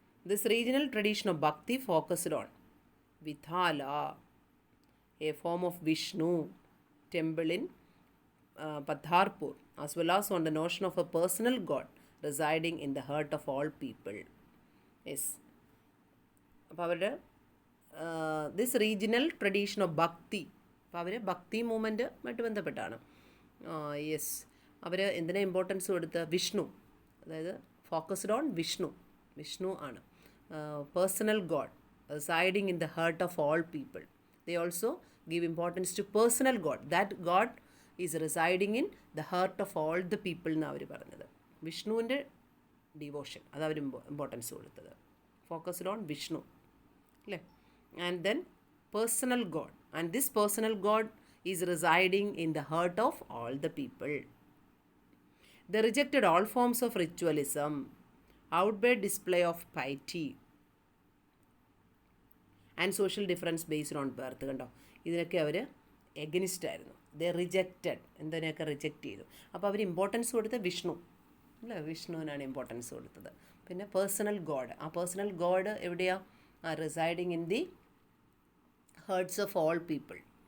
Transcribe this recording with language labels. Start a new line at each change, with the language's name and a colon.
English: This regional tradition of Bhakti focused on Vithala, a form of Vishnu temple in Patharpur, as well as on the notion of a personal god residing in the heart of all people. Yes.
Malayalam: അപ്പോൾ അവരുടെ
English: this regional tradition of bhakti,
Malayalam: അപ്പോൾ അവർ ഭക്തി മൂവ്മെൻറ്റുമായിട്ട് ബന്ധപ്പെട്ടാണ്. Yes. അവർ എന്തിനാ importance കൊടുത്ത്? വിഷ്ണു, അതായത്
English: focused on Vishnu
Malayalam: ആണ്.
English: Personal god residing in the heart of all people. They also give importance to personal god. That god is residing in the heart of all the people
Malayalam: എന്നാണ് അവർ പറഞ്ഞത്. വിഷ്ണുവിൻ്റെ devotion, അത് അവർ importance കൊടുത്തത്.
English: Focused on Vishnu, അല്ലേ? And then personal god, and this personal god is residing in the heart of all the people. They rejected all forms of ritualism, outward display of piety, and social difference based on birth.
Malayalam: കണ്ടോ, ഇതിനൊക്കെ അവർ against ആയിരുന്നു.
English: they rejected,
Malayalam: എന്തിനൊക്കെ reject ചെയ്തു. അപ്പോൾ അവർ importance കൊടുത്ത വിഷ്ണു, അല്ലേ? വിഷ്ണുവിനാണ് importance കൊടുത്തത്. പിന്നെ പേഴ്സണൽ ഗോഡ്, ആ പേഴ്സണൽ ഗോഡ് എവിടെയാണ്?
English: Residing in the hearts of all people.